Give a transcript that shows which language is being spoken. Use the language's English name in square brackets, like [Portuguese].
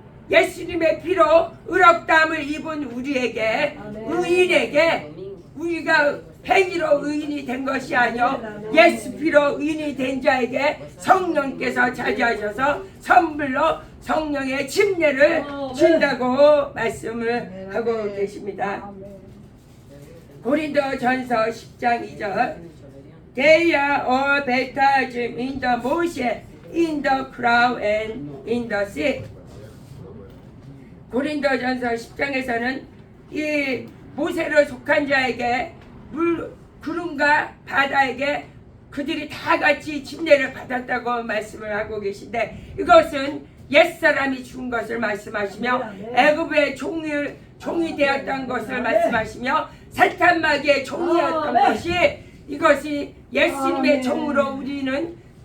[Korean] 예수님의 피로 의롭다함을 입은 우리에게 의인에게 우리가 행위로 의인이 된 것이 아니요 예수 피로 의인이 된 자에게 성령께서 차지하셔서 선물로 성령의 침례를 준다고 말씀을 하고 계십니다. 고린도전서 10장 2절 [English] They are all baptized in the Moshe, in the cloud and in the sea. [Korean] 고린도전서 10장에서는 이 모세로 속한 자에게 구름과 바다에게 그들이 다 같이 침례를 받았다고 말씀을 하고 계신데 이것은 옛사람이 죽은 것을 말씀하시며 애굽의 종이 되었던 것을 말씀하시며 사탄 마귀의 종이었던 것이 이것이 예수님의 종으로 우리는